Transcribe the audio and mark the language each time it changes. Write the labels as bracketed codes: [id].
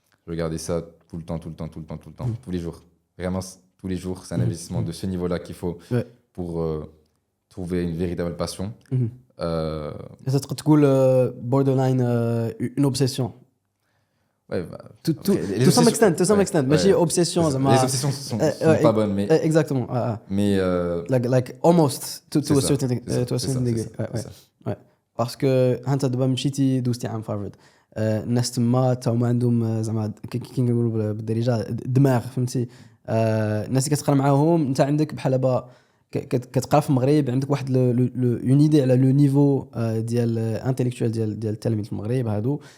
[fr] Je regardais ça tout le temps, tous les jours. Vraiment, tous les jours, c'est un investissement de ce niveau-là qu'il faut pour trouver une véritable passion. Ça te [ar] تقول [fr] borderline une obsession. Ouais, [en] to some extent, [ar] ماشي obsession زعما. [fr] Les obsessions sont pas bonnes, mais exactement. mais [en] like almost to a certain degree. [fr] Ouais. [ar] Parce que انت دابا مشيتي دوزتي عام في هارفارد، الناس تما تاهما عندهم زعما كي نقولوا بالدارجه دماغ، فهمتي. الناس اللي كتقرا معاهم انت عندك بحال دابا كتقرا في المغرب، عندك واحد اون ايدي على لو نيفو ديال انتيليكتوال ديال التلاميذ في المغرب هادو.